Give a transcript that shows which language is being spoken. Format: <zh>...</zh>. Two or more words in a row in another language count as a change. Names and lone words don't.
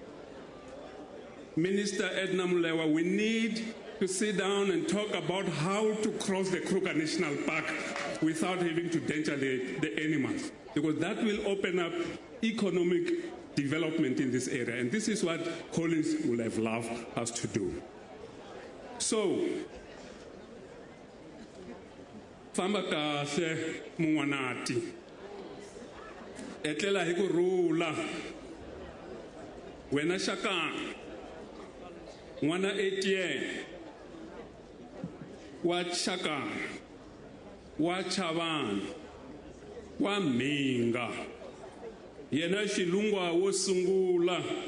<en>Minister Edna Mulewa, we need to sit down and talk about how to cross the Kruger National Park without having to danger the animals. Because that will open up economic development in this area, and this is what Collins would have loved us to do. So,</en> <ts>famba kahle mungwanati, etlela hi kurula, wena shaka, ngwana Etienne, wa Shaka, wa Chabane, wa Minga, yena xilungwa wo sungula</ts>